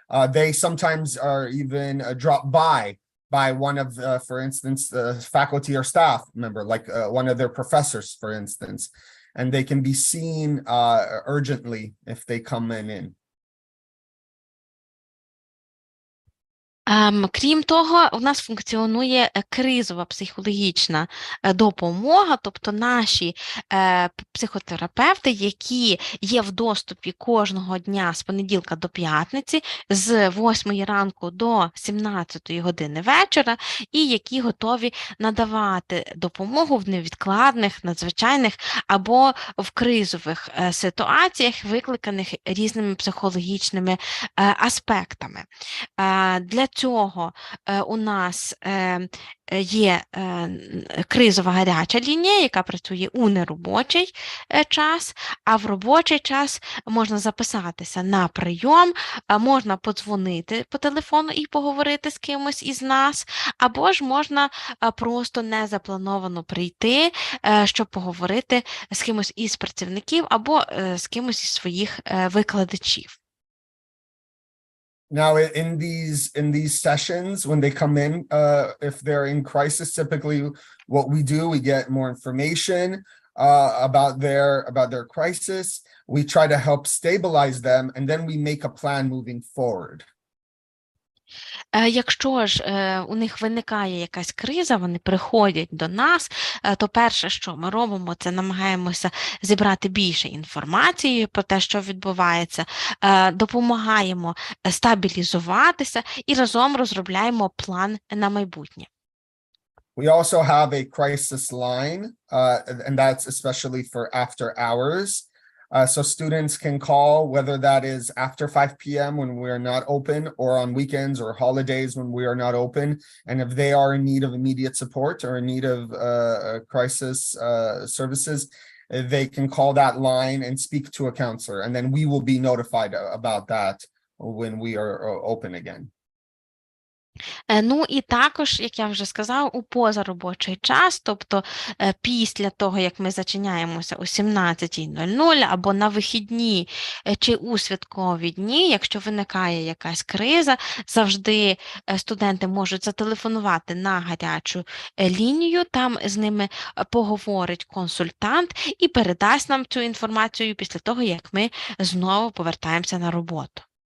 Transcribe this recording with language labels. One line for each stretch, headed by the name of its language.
English: They sometimes are even dropped by one of, for instance, the faculty or staff member, like one of their professors, for instance, and they can be seen urgently if they come in.
Ukrainian: Крім того, у нас функціонує кризова психологічна допомога, тобто наші психотерапевти, які є в доступі кожного дня з понеділка до п'ятниці, з 8 ранку до 17 години вечора, і які готові надавати допомогу в невідкладних, надзвичайних або в кризових ситуаціях, викликаних різними психологічними аспектами. Для цього у нас є кризова гаряча лінія, яка працює у неробочий час, а в робочий час можна записатися на прийом, можна подзвонити по телефону і поговорити з кимось із нас, або ж можна просто незаплановано прийти, щоб поговорити з кимось із працівників або з кимось із своїх викладачів.
English: Now, in these sessions, when they come in, if they're in crisis, typically what we do, we get more information about their crisis. We try to help stabilize them, and then we make a plan moving forward.
Ukrainian: Якщо ж у них виникає якась криза, вони приходять до нас, то перше, що ми робимо, це намагаємося зібрати більше інформації про те, що відбувається, допомагаємо стабілізуватися і разом розробляємо план на майбутнє.
English: We also have a crisis line, and that's especially for after hours. So students can call, whether that is after 5 p.m. when we are not open, or on weekends or holidays when we are not open. And if they are in need of immediate support or in need of crisis services, they can call that line and speak to a counselor. And then we will be notified about that when we are open again.
Ukrainian: Ну і також, як я вже сказав, у позаробочий час, тобто після того, як ми зачиняємося о 17:00 або на вихідні чи у святкові дні, якщо виникає якась криза, завжди студенти можуть зателефонувати на гарячу лінію, там з ними поговорить консультант і передасть нам цю інформацію після того, як ми знову повертаємося на роботу.